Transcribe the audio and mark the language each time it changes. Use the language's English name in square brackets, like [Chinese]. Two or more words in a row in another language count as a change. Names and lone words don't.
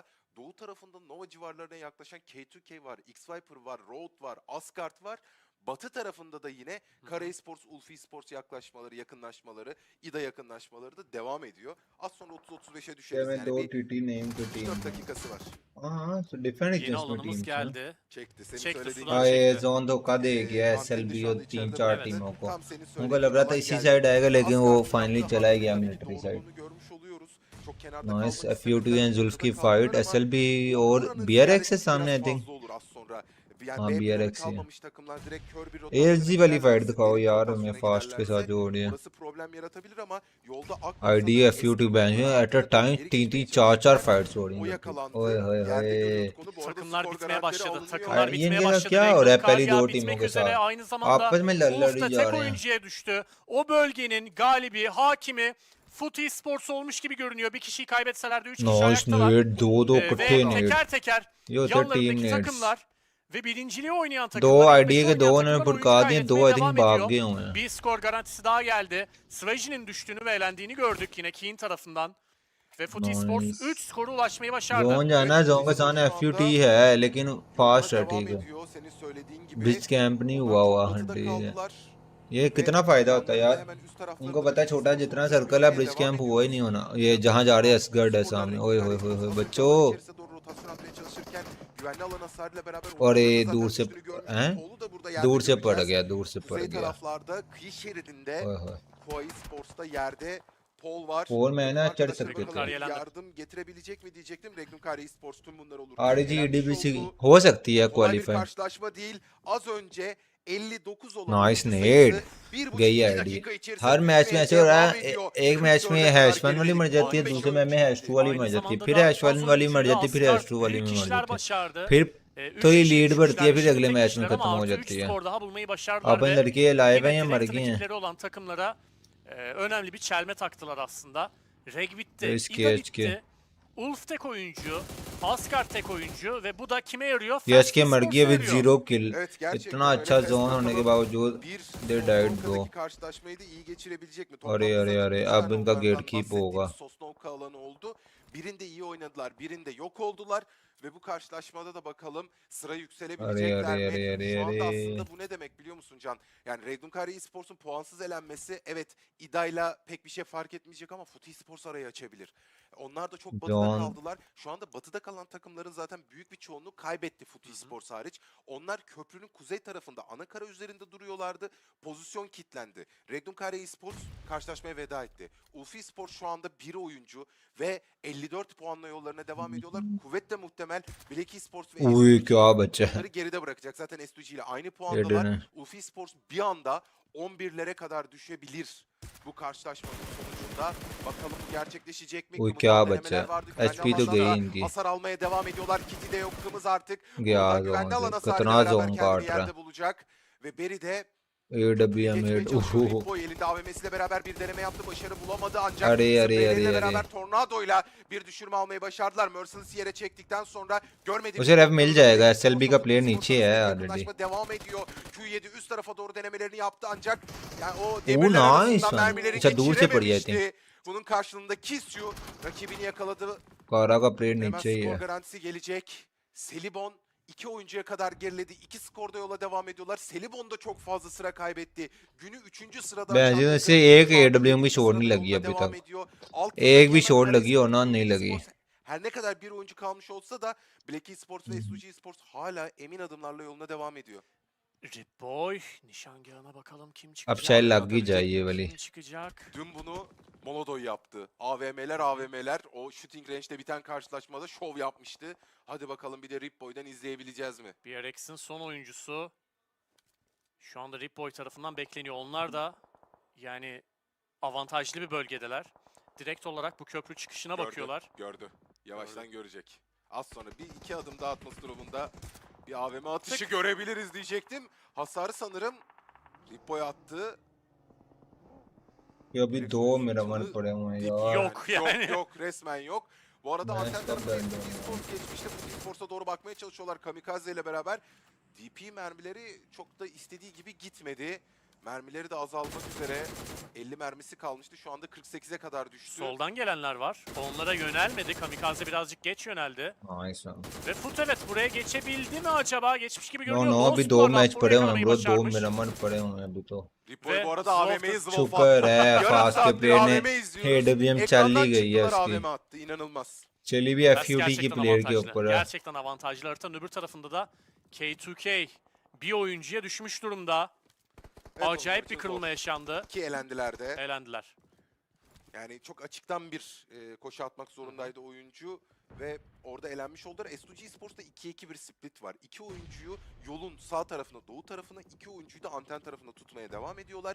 [Turkish] Doğu tarafında Nova civarlarına yaklaşan K2K var, X-Viper var, Road var, Asgard var. Batı tarafında da yine Kara Esports, Ulfi Esports yakınlaşmaları, İDA yakınlaşmaları da devam ediyor. Az sonra 30-35'e düşeriz. Yani bir 4 dakikası var. [English] So different [Turkish] Yeni [English] existing [Turkish] alanımız [English] teams. [Turkish] geldi. Çekti. Senin Çekti, söylediğin sudan gibi. [Hindi] ये [Turkish] çekti. [Hindi] जोन धोखा दे गया [Turkish] Anteni [Hindi] SLB [Turkish] şu [Hindi] और [Turkish] anda içeride 3-4 bıraktı. [Hindi] टीमों को [Turkish] Tam senin [Hindi] उनको [Turkish] söylediğin [Hindi] लग रहा था [Turkish] zaman [Hindi] इसी [Turkish] geldi. [Hindi] साइड आएगा लेकिन वो [Turkish] Asgard [Hindi] फाइनली [Turkish] tarafta [Hindi] चला [Turkish] hala [Hindi] गया [Turkish] bir [Hindi] मिलिट्री [Turkish] doğru [Hindi] साइड [Turkish] olduğunu görmüş oluyoruz. Çok kenarda [Hindi] नाइस [Turkish] kalmak [Hindi] FU2 [Turkish] istemediler. [Hindi] एंड जुल्फ की [Turkish] Ortada [Hindi] फाइट [Turkish] kaldılar ama [Hindi] SLB [Turkish] o [Hindi] और [Turkish] oranın [Hindi] BRX है [Turkish] ziyadesi [Hindi] सामने [Turkish] biraz [English] I think [Turkish] fazla olur az sonra. Yani [Hindi] हाँ [Turkish] B planı [Hindi] BRX ही है [Turkish] kalmamış takımlar direkt kör bir [Hindi] ASG [Turkish] rotasyona [Hindi] वाली फाइट [Turkish] girerlerse, [Hindi] दिखाओ [Turkish] derin bir [Hindi] यार [Turkish] rotasyona [Hindi] हमें फास्ट के साथ [Turkish] giderlerse [Hindi] जो हो रही है [Turkish] orası problem yaratabilir ama yolda [Hindi] आईडी [Turkish] Akbaba sanırım FU2 eski [Hindi] बेंच [Turkish] konumuna [English] at a [Turkish] arkada [Hindi] टाइम [Turkish] geri 3 geçmeye 4 çalışırken [Hindi] फाइट्स हो रही [Turkish] o [Hindi] हैं [Turkish] yakalandı. [Hindi] ओए होए [Turkish] Yerde görüyordu [Hindi] होए [Turkish] konu. Bu arada Takımlar skor bitmeye garantileri başladı. alınıyor. Takımlar bitmeye [Hindi] ING का [Turkish] başladı. [Hindi] क्या हो रहा है पहली [Turkish] Regdon [Hindi] दो [Turkish] Karya [Hindi] टीमों [Turkish] bitmek [Hindi] के [Turkish] üzere. [Hindi] साथ [Turkish] Aynı zamanda [Hindi] आपस में लड़ [Turkish] Ulf'ta [Hindi] ही जा [Turkish] tek [Hindi] रहे हैं [Turkish] oyuncuya düştü. O bölgenin galibi, hakimi Foot Esports olmuş gibi görünüyor. Bir kişiyi kaybetseler de 3 kişi [Hindi] नाइस [Turkish] ayaktalar. [Hindi] नेड दो दो [Turkish] Ve [Hindi] इकट्ठे नेड [Turkish] teker teker [Hindi] ये होते हैं टीम [Turkish] yanlarındaki [Hindi] नेड्स [Turkish] takımlar ve birinciliği oynayan [Hindi] दो [Turkish] takımlar, ilk [Hindi] आईडी [Turkish] beşi [Hindi] के [Turkish] oynayan [Hindi] दो उन्होंने [Turkish] takımlar oyuncu [Hindi] फुड़का दिए दो [Turkish] kaybetmeye [English] I think [Turkish] devam [Hindi] भाग [Turkish] ediyor. [Hindi] गए हुए हैं [Turkish] Bir skor garantisi daha geldi. Swaji'nin düştüğünü ve elendiğini gördük yine Keen tarafından. Ve Foot Esports [Hindi] नाइस [Turkish] 3 skora ulaşmayı başardı. [Hindi] जोन जाना है जोन का सामने FUT है लेकिन फास्ट है ठीक है [Turkish] ediyor. Senin söylediğin gibi. [Hindi] ब्रिज कैंप नहीं हुआ हुआ हाँ [Turkish] Batıda [Hindi] ठीक है [Turkish] kaldılar. [Hindi] ये कितना फायदा होता है यार उनको पता है छोटा जितना सर्कल है ब्रिज कैंप हुआ ही नहीं होना ये जहाँ जा रहे हैं असगर्ड है सामने ओए होए होए होए बच्चों और ये दूर से हैं दूर से पड़ गया दूर से पड़ [Turkish] Kuzey [Hindi] गया [Turkish] taraflarda kıyı şeridinde [Hindi] ओए होए [Turkish] Koa Esports'ta yerde Pol var. [Hindi] Pol MENA चढ़ [Turkish] Arkadaşlar [Hindi] सकते [Turkish] bakalım [Hindi] थे [Turkish] yardım getirebilecek mi diyecektim. Regnum Kara Esports tüm bunlar olur. RG Elenmiş [Hindi] EDBC [Turkish] oldu. [Hindi] हो सकती है [Turkish] Kolay bir [Hindi] क्वालिफाई [Turkish] karşılaşma değil. Az önce 59 olan [Hindi] नाइस [Turkish] oyuncu [Hindi] नेड [Turkish] sayısı 1,5-2 [Hindi] गई आईडी [Turkish] dakika içerisinde [Hindi] हर मैच में [Turkish] düşmeye [Hindi] ऐसे हो रहा [Turkish] devam [Hindi] है [Turkish] ediyor. [Hindi] एक मैच में [Turkish] 44'e [Hindi] हैश [Turkish] kadar [Hindi] वन वाली मर जाती है [Turkish] 15 [Hindi] दूसरे मैच में हैश टू वाली [Turkish] Aynı [Hindi] मर जाती है [Turkish] zamanda [Hindi] फिर [Turkish] da [Hindi] हैश वन [Turkish] az [Hindi] वाली मर [Turkish] oyuncuyla [Hindi] जाती है फिर हैश [Turkish] Asgard [Hindi] टू वाली [Turkish] büyük [Hindi] में मर [Turkish] işler [Hindi] जाती है [Turkish] başardı. [Hindi] फिर [Turkish] Üç [Hindi] तो ये [Turkish] kişi, [Hindi] लीड [Turkish] üç [Hindi] बढ़ती है [Turkish] kişiler, [Hindi] फिर अगले [Turkish] tek [Hindi] मैच में [Turkish] kişiler ama [Hindi] खत्म हो [Turkish] artı 3 [Hindi] जाती है [Turkish] skor daha bulmayı başardılar [Hindi] अपन [Turkish] ve [Hindi] लड़के लाइव हैं [Turkish] yine [Hindi] या मर [Turkish] direkt [Hindi] गए हैं [Turkish] rakipleri olan takımlara önemli bir çelme taktılar aslında. Reg bitti, HK, İda HK. bitti. Ulf tek oyuncu, Asgard tek oyuncu ve bu da kime yarıyor? [Hindi] ये एचके मर [Turkish] Esports'a [Hindi] गया विद [Turkish] yarıyor. [Hindi] जीरो किल [Turkish] Evet, gerçekten [Hindi] इतना [Turkish] öyle. [Hindi] अच्छा [Turkish] Fast [Hindi] जोन होने के [Turkish] bakalım [Hindi] बावजूद [Turkish] bir [Hindi] दे [Turkish] son [English] died bro [Turkish] Sosnovka'daki karşılaşmayı da iyi geçirebilecek mi? [Hindi] अरे [Turkish] Toplamda [Hindi] अरे [Turkish] sanırım [Hindi] अरे [Turkish] 3 [Hindi] अब [Turkish] tane [Hindi] इनका गेट [Turkish] onlardan [Hindi] कीप होगा [Turkish] bahsettiğimiz Sosnovka alanı oldu. Birinde iyi oynadılar, birinde yok oldular. Ve bu karşılaşmada da bakalım sıra [Hindi] अरे [Turkish] yükselebilecekler [Hindi] अरे [Turkish] mi? [Hindi] अरे अरे [Turkish] Şu anda [Hindi] अरे [Turkish] aslında bu ne demek biliyor musun Can? Yani Regnum Kara Esports'un puansız elenmesi evet İDA'yla pek bir şey fark etmeyecek ama Foot Esports arayı açabilir. Onlar da çok batıda John kaldılar. Şu anda batıda kalan takımların zaten büyük bir çoğunluğu kaybetti Foot Esports hariç. Onlar köprünün kuzey tarafında ana kara üzerinde duruyorlardı. Pozisyon kilitlendi. Regnum Kara Esports karşılaşmaya veda etti. Ulfi Esports şu anda bir oyuncu ve 54 puanla yollarına devam ediyorlar. Kuvvetle muhtemel Black Esports ve [Hindi] Uy क्या बच्चा [Turkish] onları geride bırakacak. Zaten S2G ile aynı [Hindi] ये [Turkish] puandalar. [Hindi] डर [Turkish] Ulfi Esports bir anda 11'lere kadar düşebilir bu karşılaşmanın sonucunda. Bakalım bu gerçekleşecek mi? [Hindi] Uy [Turkish] Kımıldan [Hindi] क्या [Turkish] denemeler [Hindi] बच्चा [Turkish] vardı. Güvenli [Hindi] HP तो [Turkish] alandan [Hindi] गई [Turkish] da [Hindi] इनकी [Turkish] hasar almaya devam ediyorlar. Kitty de yok kımız artık. [Hindi] गया [Turkish] Burada [Hindi] जोन [Turkish] güvenli alan [Hindi] से [Turkish] hasarıyla [Hindi] कितना [Turkish] beraber [Hindi] जोन [Turkish] kendini [Hindi] काट रहा [Turkish] yerde bulacak. Ve Berry de [Hindi] AWM [Turkish] geçmeye [Hindi] हेड [Turkish] çalışıyor. Ripoy elinde AVM'siyle beraber bir deneme yaptı. Başarı bulamadı ancak [Hindi] अरे अरे [Turkish] Spray'le [Hindi] अरे [Turkish] beraber [Hindi] अरे [Turkish] Tornado'yla bir düşürme almayı başardılar. Merciless'i yere çektikten sonra görmediğimiz [Hindi] उसे रेफ मिल जाएगा [Turkish] Black [Hindi] SLB [Turkish] Esports'la [Hindi] का प्लेयर [Turkish] Foot [Hindi] नीचे [Turkish] Esports [Hindi] है [Turkish] arasındaki [Hindi] ऑलरेडी [Turkish] yakınlaşma devam ediyor. Q7 üst tarafa doğru denemelerini yaptı ancak yani o [Hindi] ओ [Turkish] demirler [Hindi] नाइस [Turkish] arasından mermileri [Hindi] अच्छा दूर से पड़ी [English] I think [Turkish] geçirememişti. Bunun karşılığında Kisyu rakibini yakaladı. [Hindi] कारा का प्लेयर [Turkish] Hemen [Hindi] नीचे ही [Turkish] skor [Hindi] है [Turkish] garantisi gelecek. Selibon 2 oyuncuya kadar geriledi. 2 skorda yola devam ediyorlar. Selibon da çok fazla sıra kaybetti. Günü 3. sırada [Hindi] बैंजिन से एक AWM की शॉट नहीं लगी अभी तक एक भी शॉट लगी और ना नहीं लगी [Turkish] her ne kadar bir oyuncu kalmış olsa da Black Esports ve S2G Esports hala emin adımlarla yoluna devam ediyor. Ripoy, nişangahına bakalım kim [Hindi] अब [Turkish] çıkacak? [Hindi] शायद लग ही जाए ये वाली [Turkish] Kim çıkacak? Dün bunu Monodoy yaptı. AVM'ler o [English] shooting range'de [Turkish] biten karşılaşmada şov yapmıştı. Hadi bakalım bir de Ripboy'dan izleyebileceğiz mi? BRX'in son oyuncusu şu anda Ripoy tarafından bekleniyor. Onlar da yani avantajlı bir bölgedeler. Direkt olarak bu köprü çıkışına bakıyorlar. Gördü. Yavaştan görecek. Az sonra bir iki adım daha atması durumunda bir AVM atışı görebiliriz diyecektim. Hasarı sanırım Ripoy attı. [Hindi] ये अभी दो मेरा मन पड़े हुए हैं यार [Turkish] Yok yani. Yok resmen yok. Bu arada Ben anten tarafında stop verdim Esports geçmişte bu Esports'a doğru bakmaya çalışıyorlar. Kamikaze ile beraber DP mermileri çok da istediği gibi gitmedi. Mermileri de azalmak üzere. 50 mermisi kalmıştı. Şu anda 48'e kadar düştü. Soldan gelenler var. Onlara yönelmedi. Kamikaze birazcık geç yöneldi. [English] Nice one. [Turkish] Ve Futelet buraya geçebildi mi acaba? Geçmiş gibi [English] No [Turkish] görünüyor. [Hindi] no, अभी 2 मैच पड़े हुए हैं bro, 2 मिनट पड़े हुए हैं अभी तो. [Turkish] Ripoy bu arada AVM'yi [Hindi] शुक्र है फास्ट के प्लेयर ने AWM चल ही गई है [Turkish] AVM [Hindi] उसकी. [Turkish] attı. İnanılmaz. [Hindi] चली भी [Turkish] Fast [Hindi] FUT की [Turkish] gerçekten [Hindi] प्लेयर के [Turkish] avantajlı. [Hindi] ऊपर है. [Turkish] Gerçekten avantajlı. Haritanın öbür tarafında da K2K bir oyuncuya düşmüş durumda. Evet, Acayip onlar bir için kırılma zor. yaşandı. Ki elendiler de. Elendiler. Yani çok açıktan bir koşu atmak zorundaydı oyuncu ve orada elenmiş oldular. S2G Esports'ta 2-2 bir split var. 2 oyuncuyu yolun sağ tarafına, doğu tarafına, 2 oyuncuyu da anten tarafına tutmaya devam ediyorlar.